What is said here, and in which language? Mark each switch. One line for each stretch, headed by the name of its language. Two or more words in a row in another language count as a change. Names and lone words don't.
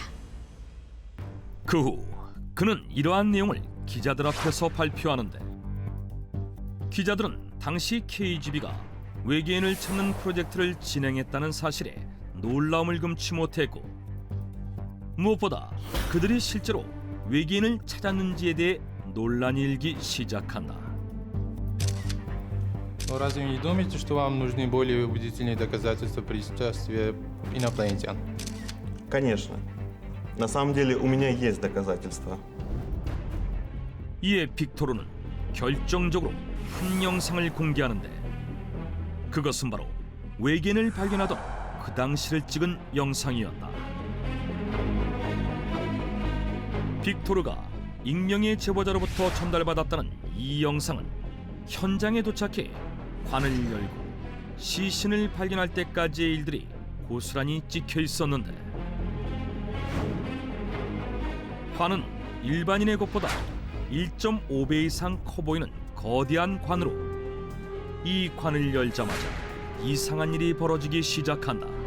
Korean: 그 후 그는 이러한 내용을 기자들 앞에서 발표하는데 기자들은 당시 KGB가 외계인을 찾는 프로젝트를 진행했다는 사실에 놀라움을 금치 못했고 무엇보다 그들이 실제로 외계인을 찾았는지에 대해 논란이 일기 시작한다.
Russian: Но разве не думаете, что вам нужны более убедительные доказательства присутствия инопланетян? Конечно. На самом деле у меня есть доказательства.
Korean: 이에 빅토르는 결정적으로 한 영상을 공개하는데 그것은 바로 외계인을 발견하던 그 당시를 찍은 영상이었다. 빅토르가 익명의 제보자로부터 전달받았다는 이 영상은 현장에 도착해 관을 열고 시신을 발견할 때까지의 일들이 고스란히 찍혀 있었는데 관은 일반인의 것보다 1.5배 이상 커 보이는 거대한 관으로 이 관을 열자마자 이상한 일이 벌어지기 시작한다.